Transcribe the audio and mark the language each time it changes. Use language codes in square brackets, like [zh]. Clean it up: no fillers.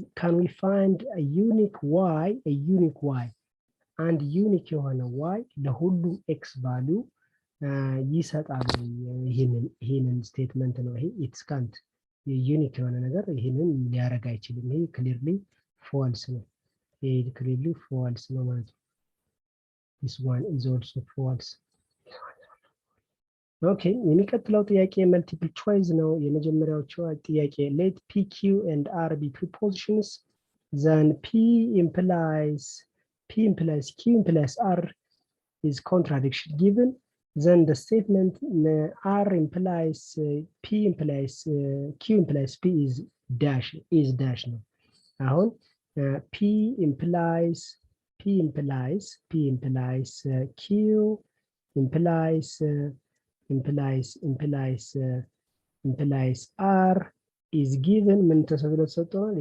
[en] Can we find a unique y and unique [am] የሆነ y ለሁሉ x value ይሰጣል? ይሄንን ስቴትመንት ነው ይሄ ኢትስ ካንት ዩኒክ የሆነ ነገር ይሄንን ሊያረጋ አይችልም። ይሄ ክሊርሊ ፎልስ ነው። ይሄ ክሊርሊ ፎልስ ነው ማለት ነው። [en] this one is also false. [am] ኦኬ የሚቀጥለው ጥያቄ መልቲፕል ቾይስ ነው። የመጀመሪያው ጥያቄ [en] let p q and r be prepositions then p implies q implies r is contradiction given then the statement r implies p implies q implies p is dash ነው። አሁን p implies q implies r is given [am] ምን ተብሎ ተሰጥቷል?